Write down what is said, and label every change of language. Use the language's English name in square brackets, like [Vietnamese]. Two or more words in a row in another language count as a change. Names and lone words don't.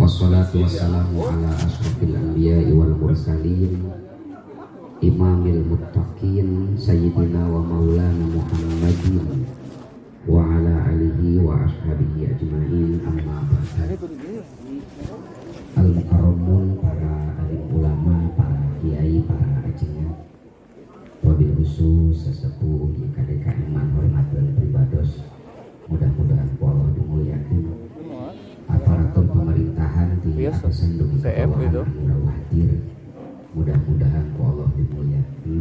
[Arabic] والصلاة والسلام على أشرف الأنبياء والمرسلين إمام المتقين سيدنا ومولانا محمد وعلى آله وأصحابه أجمعين أما بعد. [Sundanese] Al-mukarramun, para alim ulama, para kiai, para ajengan, [Arabic] وبالخصوص [Sundanese] sesepuh YKDKM hormatkeun pribados, mudah-mudahan ku Allah dimuliakeun. [Indonesian] Aparatur pemerintahan [Sundanese] di atasan dugi kebawahan anu hadir, mudah-mudahan ku Allah dimuliakeun.